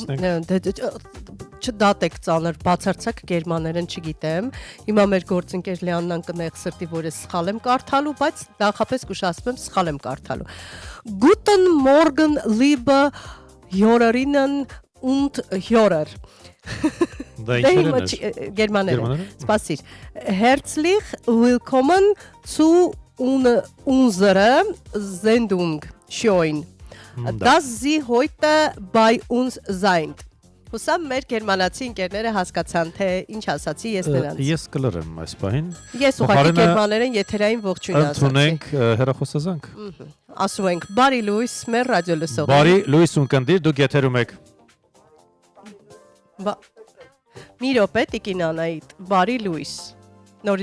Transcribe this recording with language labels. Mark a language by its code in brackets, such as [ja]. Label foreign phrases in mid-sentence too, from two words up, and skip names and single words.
[hy] Չդատեք ծանր բացարձակ գերմաներեն չգիտեմ։ Հիմա մեր գործընկեր Լեաննան կնեղ սրտի, որ ես սխալ եմ կարդալու, բայց նախապես կուշացնում եմ սխալ եմ կարդալու։ [de] Guten Morgen, liebe Hörerinnen und Hörer։ [hy] Դա ինչ է։ Գերմաներեն։ Սպասիր։ [de] Herzlich willkommen zu unserer Sendung. Schön. Dass Sie heute bei uns seid։ [hy] Հուսամ մեր գերմանացի ընկերները հասկացան, թե ինչ ասացի ես նրանց։ Ես կլրեմ այս պահին։ Ես ուղղակի գերմաներեն եթերային ողջույն ասացի։ Ընդունենք հեռախոսազանգ։ Ասում ենք բարի լույս մեր ռադիո լսող։ Բարի լույս ունկնդիր, դուք եթերում եք։ Մի րոպե տիկին Անահիտ, բարի լույս։ Նորից